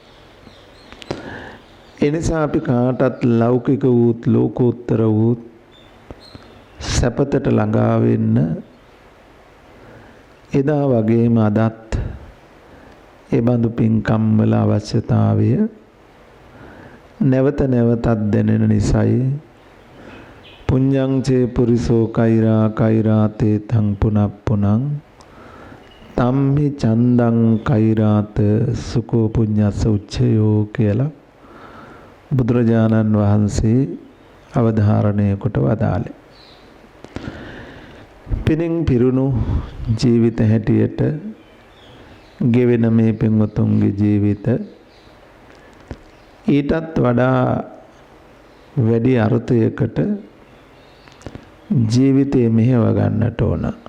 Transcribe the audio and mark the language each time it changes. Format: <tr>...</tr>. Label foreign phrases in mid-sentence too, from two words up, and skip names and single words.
<si>එනිසා අපි කාටත් ලෞකික වූත් ලෝකෝත්තර වූත් සැපතට ළඟා වෙන්න එදා වගේම අදත් ඒ බඳු පින්කම් වල අවශ්‍යතාවය නැවත නැවතත් දැනෙන නිසායි</si> <pi>පුඤ්ඤං චේ පුරිසෝ කෛරා කෛරාතේ තං පුනප්පුනං තම්හි චන්දං කෛරාත සුකෝ පුඤ්ඤස්ස උච්චයෝ</pi> <si>කියලා බුදුරජාණන් වහන්සේ අවධාරණය කොට වදාළේ. පිනින් පිරුණු ජීවිත හැටියට ගෙවෙන මේ පින්වතුන්ගේ ජීවිත ඊටත් වඩා වැඩි අර්ථයකට ජීවිතේ මෙහෙව ගන්නට ඕන.</si>